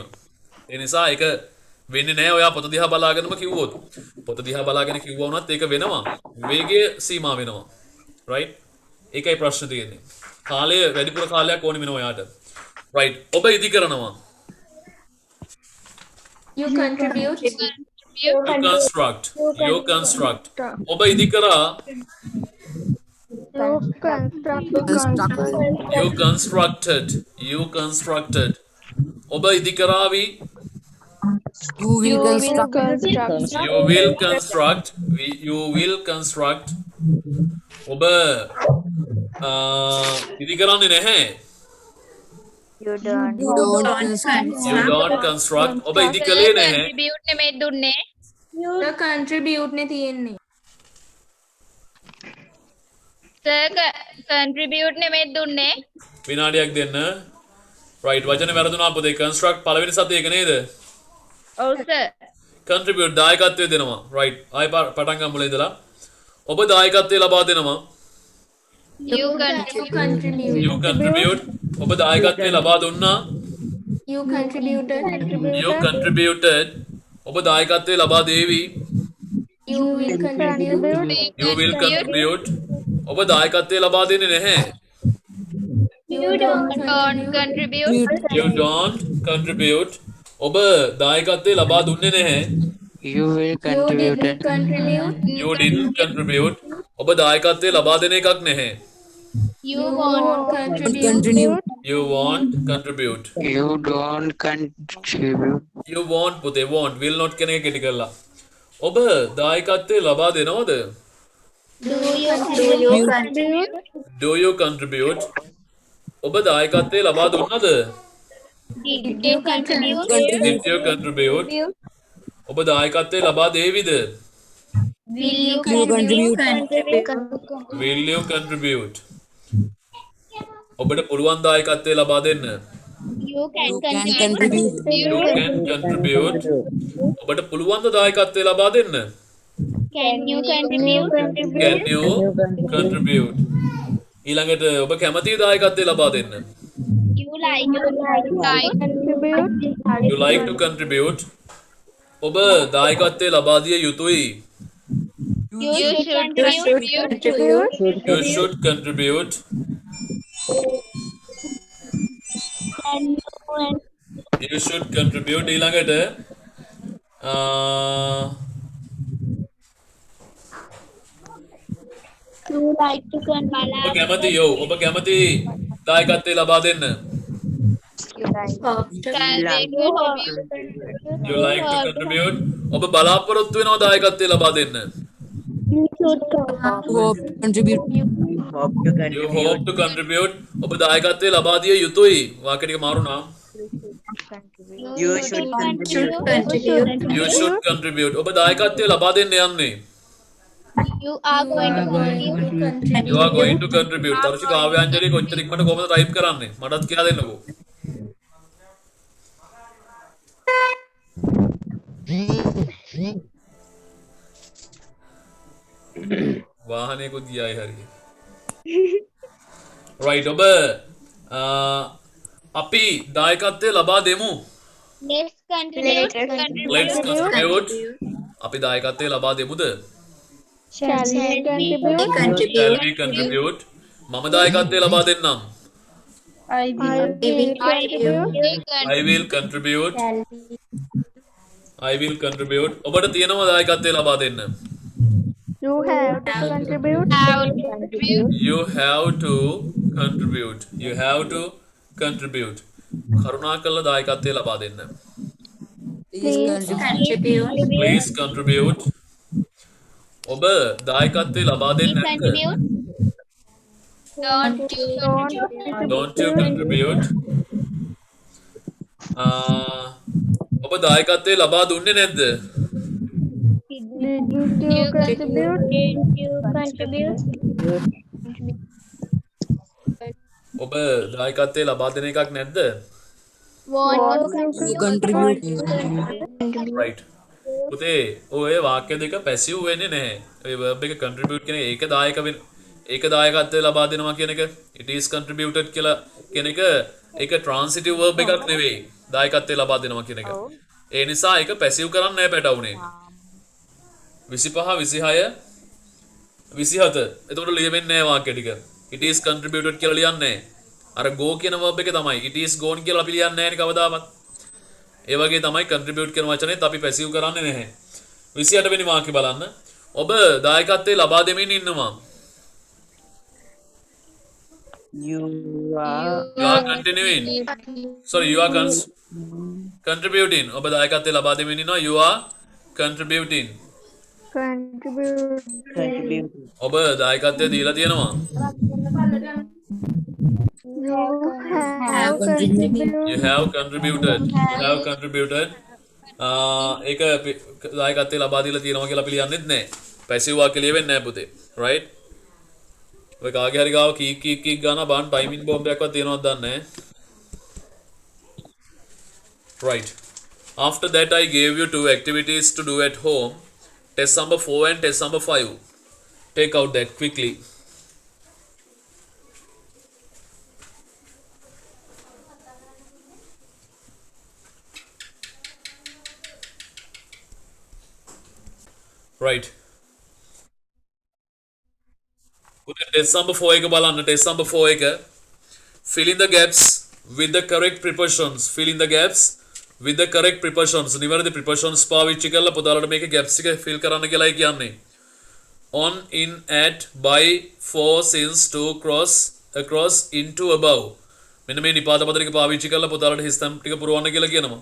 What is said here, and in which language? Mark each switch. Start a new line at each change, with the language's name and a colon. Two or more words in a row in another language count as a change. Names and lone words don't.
Sinhala: ඒ නිසා ඒක වෙන්නේ නැහැ ඔයා පොත දිහා බලාගෙනම කිව්වොත්. පොත දිහා බලාගෙන කිව්වා වුණත් ඒක වෙනවා. වේගයේ සීමා වෙනවා. right? ඒකයි ප්‍රශ්නේ තියෙන්නේ. කාලය වැඩිපුර කාලයක් ඕනේ වෙනවා ඔයාට. right. ඔබ ඉදි කරනවා.
English: You contribute. You construct.
Sinhala: ඔබ ඉදි කරා.
English: You constructed.
Sinhala: ඔබ ඉදි කරාවි.
English: You will construct. You will construct.
Sinhala: ඔබ ඉදි කරන්නේ නැහැ.
English: You don't construct.
Sinhala: ඔබ ඉදි කළේ නැහැ. Contribute නෙමෙයි දුන්නේ.
English: The contribute
Sinhala: නේ තියෙන්නේ. contribute නෙමෙයි දුන්නේ. විනාඩියක් දෙන්න. right වචනේ වැරදුනා පොතේ construct පළවෙනි සතිය එක නේද? ඔව් sir. contribute දායකත්වය දෙනවා. right ආයි පටන් ගමු මුල ඉඳලා. ඔබ දායකත්වය ලබා දෙනවා.
English: You contribute.
Sinhala: ඔබ දායකත්වය ලබා දුන්නා.
English: You contributed.
Sinhala: ඔබ දායකත්වය ලබා දේවි.
English: You will contribute.
Sinhala: ඔබ දායකත්වය ලබා දෙන්නේ නැහැ.
English: You don't contribute.
Sinhala: ඔබ දායකත්වය ලබා දුන්නේ නැහැ.
English: You will contribute. You didn't contribute.
Sinhala: ඔබ දායකත්වය ලබා දෙන එකක් නැහැ.
English: You won't contribute. You won't contribute. You don't contribute. You won't
Sinhala: පුතේ
English: won't will not
Sinhala: කියන එක කෙටි කරලා. ඔබ දායකත්වය ලබා දෙනවද?
English: Do you contribute?
Sinhala: ඔබ දායකත්වය ලබා දුන්නද?
English: Did you contribute? Did you contribute?
Sinhala: ඔබ දායකත්වය ලබා දේවිද?
English: Will you contribute? Will you contribute?
Sinhala: ඔබට පුළුවන් දායකත්වය ලබා දෙන්න.
English: You can contribute. You can contribute.
Sinhala: ඔබට පුළුවන් ද දායකත්වය ලබා දෙන්න?
English: Can you contribute? Can you contribute?
Sinhala: ඊළඟට ඔබ කැමති දායකත්වය ලබා දෙන්න.
English: You like to contribute? You like to contribute.
Sinhala: ඔබ දායකත්වය ලබා දිය යුතුයි.
English: You should contribute. You should contribute. You should contribute. ඊළඟට You like to contribute.
Sinhala: ඔබ කැමති ඔබ කැමති දායකත්වය ලබා දෙන්න.
English: You like to contribute.
Sinhala: ඔබ බලාපොරොත්තු වෙනවා දායකත්වය ලබා දෙන්න.
English: You should Contribute. You hope to contribute.
Sinhala: ඔබ දායකත්වය ලබා දිය යුතුයි. වාක්‍ය ටික මාරු නම්.
English: You should contribute. You should contribute.
Sinhala: ඔබ දායකත්වය ලබා දෙන්න යන්නේ.
English: You are going to contribute. You are going to contribute.
Sinhala: තරුචි කාව්‍යාංජලි කොච්චර ඉක්මනට කොහොමද ටයිප් කරන්නේ? මටත් කියලා දෙන්නකෝ. වාහනයකුත් ගියායි හරිය. right ඔබ අපි දායකත්වය ලබා දෙමු.
English: Let's contribute. Let's contribute.
Sinhala: අපි දායකත්වය ලබා දෙමුද?
English: Shall we contribute? Shall we contribute?
Sinhala: මම දායකත්වය ලබා දෙන්නම්.
English: I will contribute. I will contribute. I will contribute.
Sinhala: ඔබට තියෙනවා දායකත්වය ලබා දෙන්න.
English: You have to contribute. You have to contribute. You have to contribute.
Sinhala: කරුණාකරලා දායකත්වය ලබා දෙන්න.
English: Please contribute. Please contribute.
Sinhala: ඔබ දායකත්වය ලබා දෙන්නේ නැද්ද?
English: Don't you contribute?
Sinhala: ඔබ දායකත්වය ලබා දුන්නේ නැද්ද?
English: Did you contribute?
Sinhala: ඔබ දායකත්වය ලබා දෙන එකක් නැද්ද?
English: You contribute. Right.
Sinhala: පුතේ ඔය වාක්‍ය දෙක පැසිව් වෙන්නේ නැහැ. ඔය verb එක contribute කියන එක දායක වෙන ඒක දායකත්වය ලබා දෙනවා කියන එක
English: it is contributed
Sinhala: කියලා කියන එක ඒක
English: transitive verb
Sinhala: එකක් නෙවෙයි. දායකත්වය ලබා දෙනවා කියන එක. ඒ නිසා ඒක පැසිව් කරන්න නැහැ පැටවුනේ. 25 26 27 එතකොට ලියවෙන්නේ නැහැ වාක්‍ය ටික.
English: it is contributed
Sinhala: කියලා ලියන්නේ නැහැ. අර go කියන verb එක තමයි
English: it is gone
Sinhala: කියලා අපි ලියන්නේ නැහැ නේ කවදාවත්. ඒ වගේ තමයි contribute කියන වචනේත් අපි පැසිව් කරන්නේ නැහැ. 28 වෙනි වාක්‍ය බලන්න. ඔබ දායකත්වයේ ලබා දෙමින් ඉන්නවා.
English: You You are continuing. Sorry, you are contributing.
Sinhala: ඔබ දායකත්වයේ ලබා දෙමින් ඉන්නවා.
English: You are contributing. contribute.
Sinhala: ඔබ දායකත්වයේ දීලා තියෙනවා.
English: You have contributed. You have contributed.
Sinhala: ඒක දායකත්වයේ ලබා දීලා තියෙනවා කියලා අපි ලියන්නෙත් නැහැ. පැසිව් වාක්‍ය ලියවෙන්නේ නැහැ පුතේ. right? ඔය කාගේ හරි ගාව කීක් කීක් කීක් ගාන බාන් ටයිමින් බෝම්බ් එකක්වත් තියෙනවද දන්නේ නැහැ.
English: right. After that I gave you two activities to do at home. Test number 4 and test number 5. Take out that quickly. Right. Test number 4
Sinhala: එක බලන්න.
English: Test number 4 එක. Fill in the gaps with the correct prepositions. Fill in the gaps with the correct prepositions.
Sinhala: නිවැරදි prepositions පාවිච්චි කරලා පුතාලට මේක gaps එක fill කරන්න කියලායි කියන්නේ.
English: On, in, at, by, for, since, to, across, into, above.
Sinhala: මෙන්න මේ නිපාත පද ටික පාවිච්චි කරලා පුතාලට හිස් තැන් ටික පුරවන්න කියලා කියනවා.